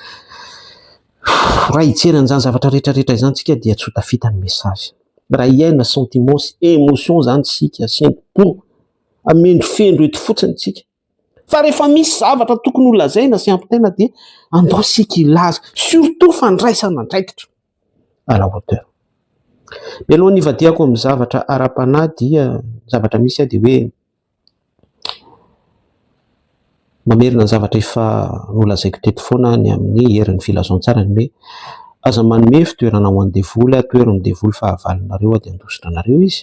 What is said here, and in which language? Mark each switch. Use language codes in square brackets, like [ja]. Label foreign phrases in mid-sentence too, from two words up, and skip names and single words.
[mg] Raha hijerena izany zavatra rehetrarehetra izany tsika dia tsy ho tafita ny message. Raha iaina sentiment sy émotion zany tsika, sentiment amendro fendro eto fotsiny tsika. Fa rehefa misy zavatra tokony ho lazaina sy ampitaina dia andao sika ilaza, surtout fandraisana andraikitra [fr] à la hauteur. [mg] Mialohan'ny ivadiako amin'ny zavatra ara-panahy dia zavatra misy dia hoe mamerina ny zavatra efa nolazaiko teto foana ny amin'ny herin'ny filazantsara ny hoe aza manome fitoerana ho an'ny devoly, toerany devoly fahavalonareo dia andositra anareo izy.